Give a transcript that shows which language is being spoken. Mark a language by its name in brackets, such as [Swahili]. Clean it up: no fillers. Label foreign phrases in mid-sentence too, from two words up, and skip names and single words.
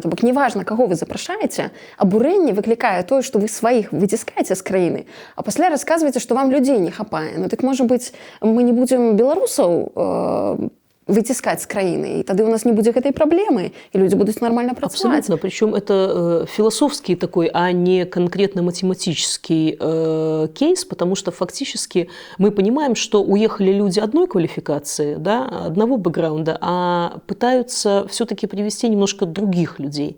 [Belarusian] То бок неважна, каго вы запрашаеце, абурэнне выклікае тое, што вы сваіх выціскаеце з краіны, а пасля расказваеце, што вам людзей не хапае. Ну так можа быць, мы не будзем беларусаў выціскаць з краіны, і тады у нас не будзе гэтай праблемы, і людзі будуць нармальна працаваць. [Russian] Абсолютно, причем это философский такой, а не конкретно математический кейс, потому что фактически мы понимаем, что уехали люди одной квалификации, да, одного бэкграунда, а пытаются все-таки привести немножко других людей.